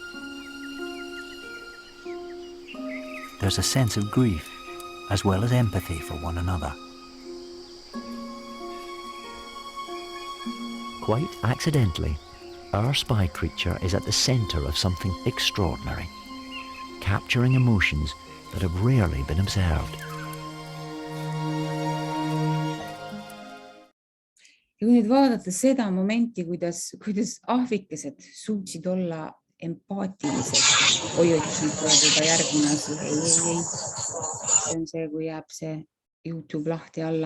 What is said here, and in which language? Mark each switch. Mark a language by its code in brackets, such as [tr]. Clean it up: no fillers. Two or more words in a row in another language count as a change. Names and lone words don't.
[en] There's a sense of grief as well as empathy for one another. Quite accidentally, our spy creature is at the center of something extraordinary, capturing emotions that have rarely been observed. [et] Ja kui nüüd vaadata seda momenti, kuidas ahvikesed suutsid olla empaatilised, juba järgmine asi, ei. See on see, kui jääb see YouTube lahti alla.